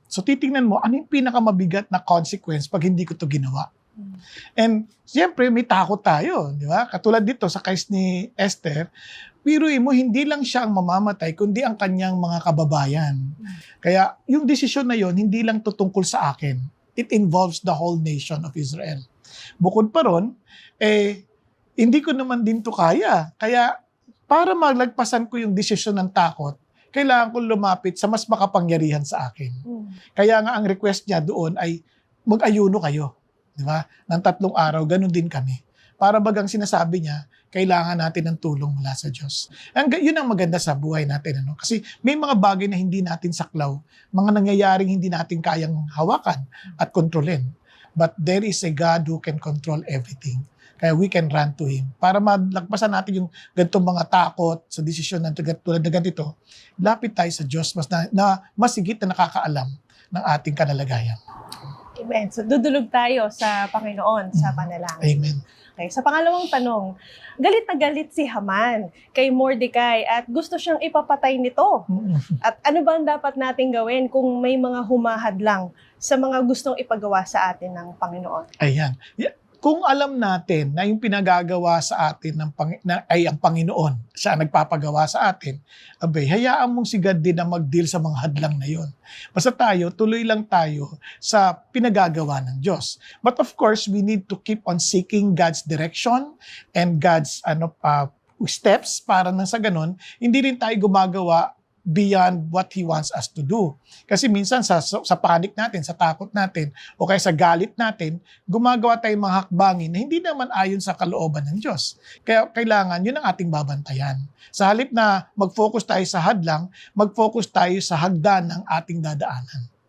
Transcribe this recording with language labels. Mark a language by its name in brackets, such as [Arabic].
[Filipino] So titingnan mo, ano yung pinakamabigat na consequence pag hindi ko to ginawa? And siyempre, may takot tayo, di ba? Katulad dito sa case ni Esther, biruin mo, hindi lang siya ang mamamatay, kundi ang kanyang mga kababayan. Kaya yung desisyon na yon hindi lang tutungkol sa akin. [English] It involves the whole nation of Israel. [Filipino] Bukod pa ron, hindi ko naman din to kaya. Kaya para maglagpasan ko yung desisyon ng takot, kailangan ko lumapit sa mas makapangyarihan sa akin. Kaya nga ang request niya doon ay mag-ayuno kayo. Di ba? Ng 3 araw, ganun din kami. Para bagang sinasabi niya, kailangan natin ng tulong mula sa Diyos. Yun ang maganda sa buhay natin. Ano? Kasi may mga bagay na hindi natin saklaw, mga nangyayaring hindi natin kayang hawakan at kontrolin. [English] But there is a God who can control everything. Kaya we can run to Him. [Filipino] Para malagpasan natin yung ganitong mga takot sa desisyon na tulad na ganito, lapit tayo sa Diyos na mas higit na nakakaalam ng ating kalalagayan. Amen. So dudulog tayo sa Panginoon sa panalangin. Amen. Okay, sa pangalawang tanong, galit na galit si Haman kay Mordecai at gusto siyang ipapatay nito. At ano ba ang dapat nating gawin kung may mga humahadlang sa mga gustong ipagawa sa atin ng Panginoon? Ayan. Kung alam natin na yung pinagagawa sa atin ay ang Panginoon, siya ang nagpapagawa sa atin, hayaan mong si God din na mag-deal sa mga hadlang na yon. Basta tayo, tuloy lang tayo sa pinagagawa ng Diyos. [English] But of course, we need to keep on seeking God's direction and God's steps [Filipino] para nang sa ganun, hindi rin tayo gumagawa [English] beyond what He wants us to do. [Filipino] Kasi minsan sa panic natin, sa takot natin, o kaya sa galit natin, gumagawa tayong mga hakbangin na hindi naman ayon sa kalooban ng Diyos. Kaya kailangan, yun ang ating babantayan. Sa halip na mag-focus tayo sa hadlang, mag-focus tayo sa hagdan ng ating dadaanan.